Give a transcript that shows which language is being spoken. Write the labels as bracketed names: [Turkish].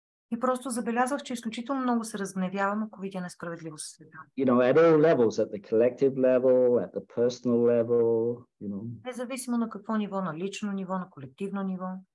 [Bulgarian] И просто забелязах, че изключително много се разгневявам, ако видя несправедливост в света. [English] At all levels, at the collective level, at the personal level, [Bulgarian] Независимо на какво ниво, на лично ниво, на колективно ниво.